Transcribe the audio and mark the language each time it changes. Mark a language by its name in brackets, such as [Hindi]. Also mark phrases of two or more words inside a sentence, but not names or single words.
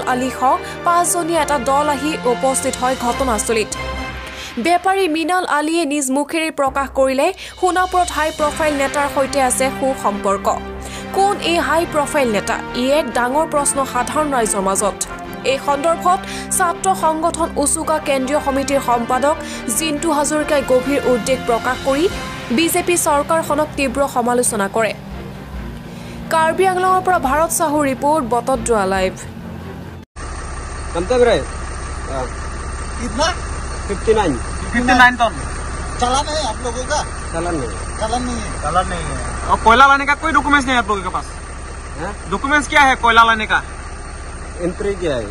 [Assamese] আলী খ 5 জনীয়া এটা দল আহি উপস্থিত হয় ঘটনাস্থলীত বেপাৰী মিনাল আলীয়ে নিজ মুখেৰে প্ৰকাশ কৰিলে সোণাপুৰত হাই প্ৰফাইল নেতাৰ সৈতে আছে সুসম্পৰ্ক কোন এই হাই প্ৰফাইল নেতা ই এক ডাঙৰ প্ৰশ্ন সাধাৰণ ৰাইজৰ মাজত এই সন্দৰ্ভত ছাত্ৰ সংগঠন উচুকা কেন্দ্ৰীয় সমিতিৰ সম্পাদক জিন্তু হাজৰিকাই গভীৰ উদ্বেগ প্ৰকাশ কৰি বিজেপি চৰকাৰখনক তীব্ৰ সমালোচনা কৰে কাৰ্বি আংলঙৰ পৰা ভাৰত সাহু ৰিপোৰ্ট বতদ্ৰোৱা লাইভ [Hindi] कम रहे कितना 59 टन चालान है आप लोगों का चालान नहीं चालान नहीं है और कोयला लाने का कोई डॉक्यूमेंट्स नहीं है आप लोगों के पास डॉक्यूमेंट्स क्या है कोयला लाने का एंट्री क्या है